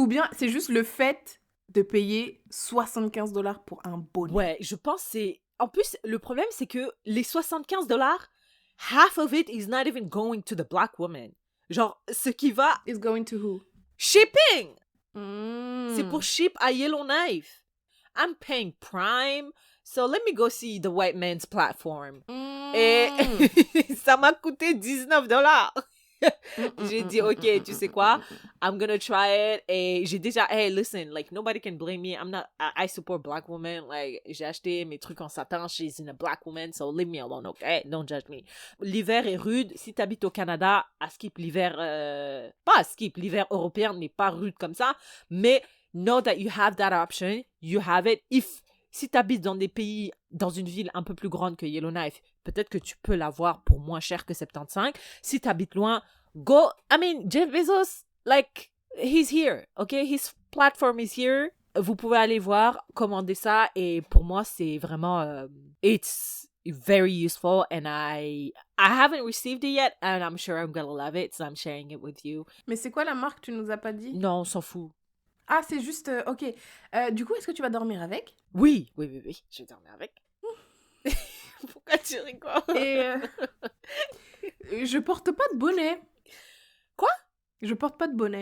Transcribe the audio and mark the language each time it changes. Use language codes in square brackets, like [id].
[fr] Ou bien, c'est juste le fait de payer 75$ pour un bonnet. Ouais, je pense que c'est... En plus, le problème, c'est que les 75$, [en] half of it is not even going to the black woman. [fr] Genre, ce qui va... [en] Is going to who? Shipping! [fr] C'est pour ship à Yellowknife. [en] I'm paying Prime, so let me go see the white man's platform. [fr] Et ça m'a coûté 19$. J'ai dit, ok, tu sais quoi? [en] I'm gonna try it. [fr] Et j'ai déjà, [en] hey, listen, like, nobody can blame me. I support black women. Like, [fr] j'ai acheté mes trucs en satin. [en] She's in a black woman, so leave me alone, okay? Don't judge me. [fr] L'hiver est rude. Si t'habites au Canada, à skip l'hiver, pas à skip, l'hiver européen n'est pas rude comme ça. Mais [en] know that you have that option. You have it. [fr] Si t'habites dans des pays, dans une ville un peu plus grande que Yellowknife, peut-être que tu peux l'avoir pour moins cher que 75. Si t'habites loin, [en] go. I mean, Jeff Bezos, like, he's here, ok? His platform is here. [fr] Vous pouvez aller voir, commander ça, et pour moi, c'est vraiment, [en] it's very useful, and I haven't received it yet, and I'm sure I'm gonna love it, so I'm sharing it with you. [fr] Mais c'est quoi la marque, tu nous as pas dit? Non, on s'en fout. Ah, c'est juste, ok. Du coup, est-ce que tu vas dormir avec? Oui, je vais dormir avec. Pourquoi tu rigoles? Et je porte pas de bonnet. Quoi? Je porte pas de bonnet.